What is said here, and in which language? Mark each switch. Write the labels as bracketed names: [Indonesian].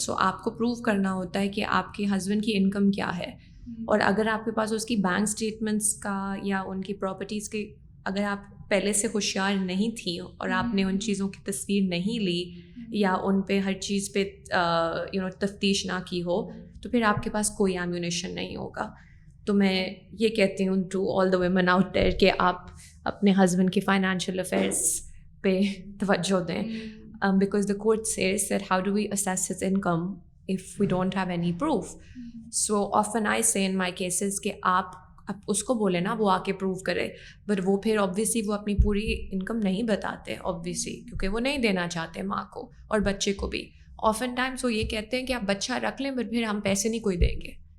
[Urdu] So آپ کو prove کرنا ہوتا ہے کہ آپ کے ہسبینڈ کی انکم کیا ہے, اور اگر آپ کے پاس اس کی بینک اسٹیٹمنٹس کا یا ان کی پراپرٹیز کے, اگر آپ پہلے سے ہوشیار نہیں تھیں اور آپ نے ان چیزوں کی تصویر نہیں لی یا ان پہ ہر چیز پہ تفتیش نہ کی ہو, تو پھر آپ کے پاس کوئی ایمونیشن نہیں ہوگا. تو میں یہ کہتی ہوں [English] to all the women out there [Urdu] کہ آپ اپنے ہسبینڈ کی فائنینشیل افیئرس پہ توجہ دیں. [English] Because the court says that how do we assess his income if we don't have any proof? So often I say in my cases [Urdu] کہ آپ اس کو بولے نا وہ آ کے پروو کرے, بٹ وہ پھر obviously وہ اپنی پوری انکم نہیں بتاتے obviously, کیونکہ وہ نہیں دینا چاہتے ماں کو اور بچے کو بھی. [English] often times [Urdu] وہ یہ کہتے ہیں کہ آپ بچہ رکھ لیں بٹ پھر ہم پیسے نہیں کوئی دیں گے.